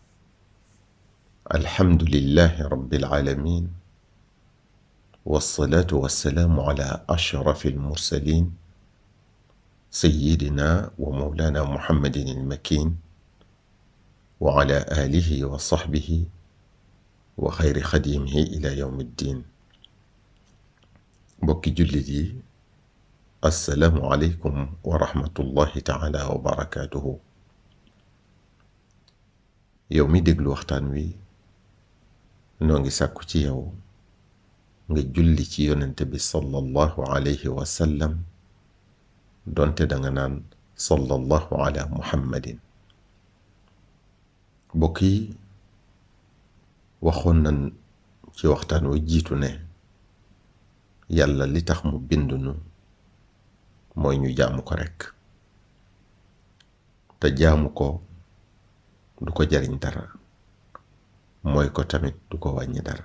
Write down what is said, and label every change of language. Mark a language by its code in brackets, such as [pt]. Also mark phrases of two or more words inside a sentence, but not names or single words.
[ar] الحمد لله رب العالمين، والصلاة والسلام على أشرف المرسلين سيدنا ومولانا محمد المكين وعلى آله وصحبه وخير خديمه إلى يوم الدين. [wo] mbokk yi jullit yi, [ar] السلام عليكم ورحمة الله تعالى وبركاته. [wo] yow mi déglu waxtaan wi noo ngi sàkku ci yow nga julli ci yonente bi [ar] صلى الله عليه وسلم, [wo] donte danga naan [ar] صلى الله على محمد. [wo] mbokk yi, waxoon nan ci waxtaan wi jiitu ne yàlla li tax mu bindunu mooy ñu jaamu ko rekk, te jaamu ko du ko jariñ dara, mooy ko tamit du ko wàññi dara.